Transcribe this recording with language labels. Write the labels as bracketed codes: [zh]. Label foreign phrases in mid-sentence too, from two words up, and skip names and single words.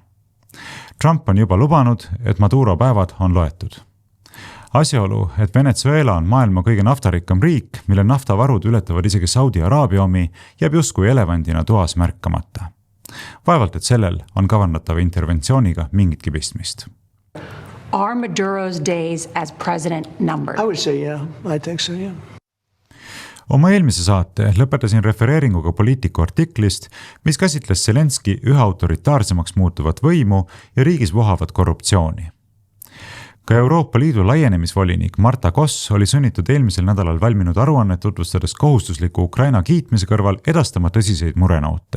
[et] Trump on juba lubanud, et Maduro päevad on loetud. Asjaolu, et Venezuela on maailma kõige naftarikkam riik, mille naftavarud ületavad isegi Saudi Araabia omi, jääb justkui elevandina toas märkamata. Vaevalt, et sellel on kavandatava interventsiooniga mingitki pistmist. [en] Are Maduro's days as president numbered? I would say, yeah. I think so, yeah. [et] Oma eelmise saate lõpetasin refereeringuga poliitiku artiklist, mis käsitles Zelenski üha autoritaarsemaks muutuvat võimu ja riigis vohavat korruptsiooni. Ka Euroopa Liidu laienemisvolinik Marta Koss oli sunnitud eelmisel nädalal valminud aruannet tutvustades kohustusliku Ukraina kiitmise kõrval edastama tõsiseid murenoote.